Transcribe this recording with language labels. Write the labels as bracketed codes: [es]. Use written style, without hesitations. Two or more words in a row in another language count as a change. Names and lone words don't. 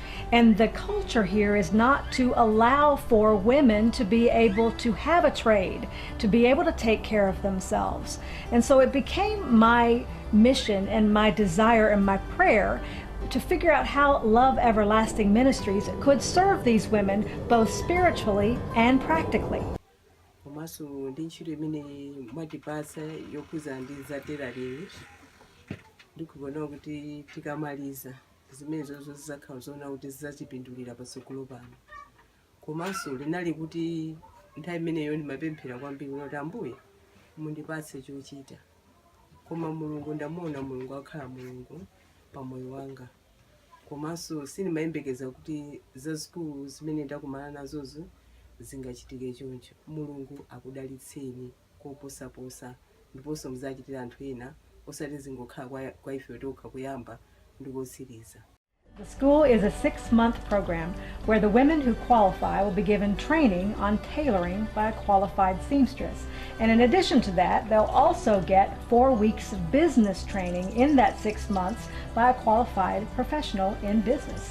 [en] And the culture here is not to allow for women to be able to have a trade, to be able to take care of themselves. And so it became my mission and my desire and my prayer to figure out how Love Everlasting Ministries could serve these women both spiritually and practically. [ny] Komanso ndi ntchito imene mwatipatsa yokhuza ndi zatera lero ndikubona kuti tikamaliza zimene zonse zizakhala zoona kuti zidzatipindulira patsogolo pano. Komanso linali kuti nthawi imeneyo ndimapemphera kwambiri kuti Ambuye mundipatse chochita, koma Mulungu ndamuona Mulungu akhala Mulungu pa moyo wanga. Komanso sindimayembekeza kuti zazikulu zimene ndakumana nazozo zingachitike choncho. Mulungu akudalitseni koposaposa ndiponso muzachitira anthu ena osati zingokhala kwa ife tokha kuyamba ndi kotsiriza. [en] The school is a 6-month program where the women who qualify will be given training on tailoring by a qualified seamstress. And in addition to that, they'll also get 4 weeks of business training in that 6 months by a qualified professional in business.